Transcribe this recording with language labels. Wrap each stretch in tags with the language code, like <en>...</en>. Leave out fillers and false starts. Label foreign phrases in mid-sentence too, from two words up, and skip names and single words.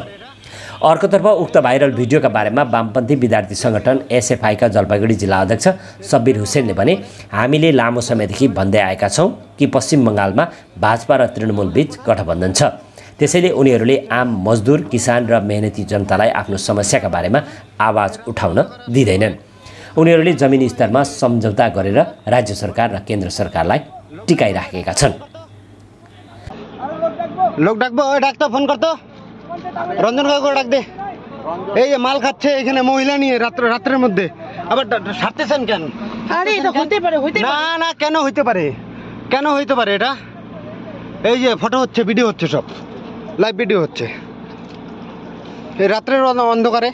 <ne>अर्कोतर्फ उक्त भाइरल भिडियोका बारेमा वामपन्थी विद्यार्थी सङ्गठन एसएफआईका जलपाइगुडी जिल्ला अध्यक्ष सब्बिर हुसेनले भने, हामीले लामो समयदेखि भन्दै आएका छौँ कि पश्चिम बङ्गालमा भाजपा र तृणमूल बीच गठबन्धन छ, त्यसैले उनीहरूले आम मजदुर, किसान र मेहनती जनतालाई आफ्नो समस्याका बारेमा आवाज उठाउन दिँदैनन्। उनीहरूले जमिनी स्तरमा सम्झौता गरेर राज्य सरकार र केन्द्र सरकारलाई टिकाइराखेका छन्।</ne> <bn>লোক ডাকবো, ওই ডাকতো, ফোন করতো, রঞ্জন কাকুকে ডাক দে। এই যে মাল খাচ্ছে এখানে মহিলা নিয়ে রাত্রের মধ্যে, আবার সারতেছেন কেন? আরে এটা হইতে পারে, না না, কেন হইতে পারে? কেন হইতে পারে এটা? এই যে ফটো হচ্ছে, ভিডিও হচ্ছে, সব লাইভ ভিডিও হচ্ছে এই রাত্রের অন্ধকারে।</bn>